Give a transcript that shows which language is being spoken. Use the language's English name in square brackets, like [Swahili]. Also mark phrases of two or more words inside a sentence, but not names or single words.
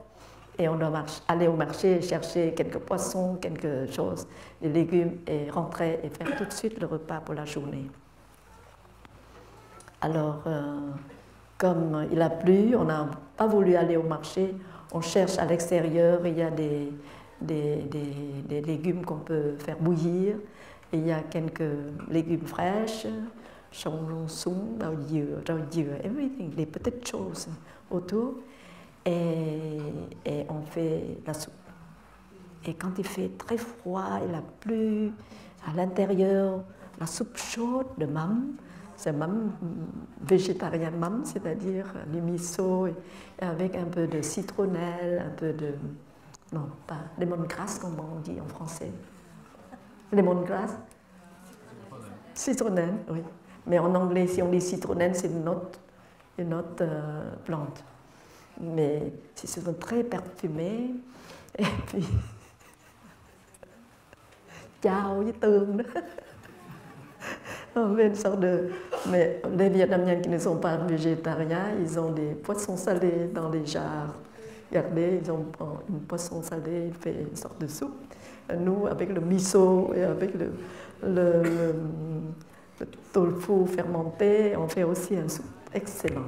[French] Et on doit aller au marché chercher quelques poissons, quelque chose, des légumes, et rentrer et faire tout de suite le repas pour la journée. Alors, comme il a plu, on n'a pas voulu aller au marché, on cherche à l'extérieur, il y a des légumes qu'on peut faire bouillir, et il y a quelques légumes fraîches, [Vietnamese] sông lông súng, rau dừa, [French] everything, des petites choses autour. Et on fait la soupe. Et quand il fait très froid, il a plu, à l'intérieur, la soupe chaude de mắm, c'est mắm végétarien mắm, c'est-à-dire du miso, et avec un peu de citronnelle, un peu de... Non, pas lemongrass, comme on dit en français. Lemongrass? Citronnelle, oui. Mais en anglais, si on dit citronnelle, c'est une autre plante. Mais c'est très parfumé. Et puis, [Vietnamese] chao với tương đó. [French] On fait une sorte de... Mais les Vietnamiens qui ne sont pas végétariens, ils ont des poissons salés dans des jarres. Regardez, ils ont une poisson salé, il fait une sorte de soupe. Nous, avec le miso et avec le tofu fermenté, on fait aussi une soupe excellente.